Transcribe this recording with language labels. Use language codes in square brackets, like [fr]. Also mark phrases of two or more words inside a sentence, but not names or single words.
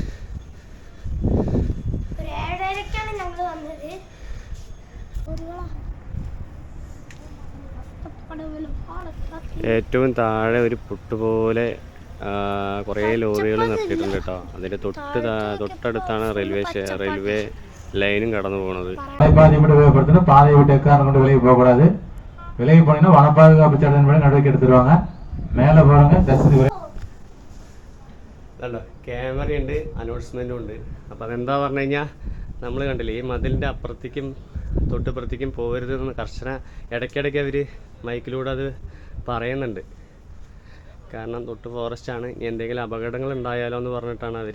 [ml] ഏറ്റവും താഴെ ഒരു പുട്ടുപോലെ കുറേ ലോറികൾ നിർത്തിയിട്ടുണ്ട് കേട്ടോ. അതിൻ്റെ തൊട്ടടുത്താണ് റെയിൽവേ ലൈനും കടന്നു പോകുന്നത്. [ta] பாதையை விட்டு எக்காரணம் கொண்டு விலகி போகக்கூடாது. விலகி போனீங்கன்னா வன பாதுகாப்பு சட்டத்தின்படி நடவடிக்கை எடுத்துருவாங்க. மேலே போகிறவங்க [ml] അല്ല ക്യാമറയുണ്ട്, അനൗൺസ്മെൻറ്റും ഉണ്ട്. അപ്പോൾ അതെന്താ പറഞ്ഞു കഴിഞ്ഞാൽ നമ്മൾ കണ്ടില്ലേ ഈ മതിലിൻ്റെ അപ്പുറത്തേക്കും തൊട്ടിപ്പുറത്തേക്കും പോകരുതെന്ന് കർശന ഇടയ്ക്കിടയ്ക്ക് അവർ മൈക്കിലൂടെ അത് പറയുന്നുണ്ട്. കാരണം തൊട്ട് ഫോറസ്റ്റാണ്, എന്തെങ്കിലും അപകടങ്ങൾ ഉണ്ടായാലോ എന്ന് പറഞ്ഞിട്ടാണ് അവർ.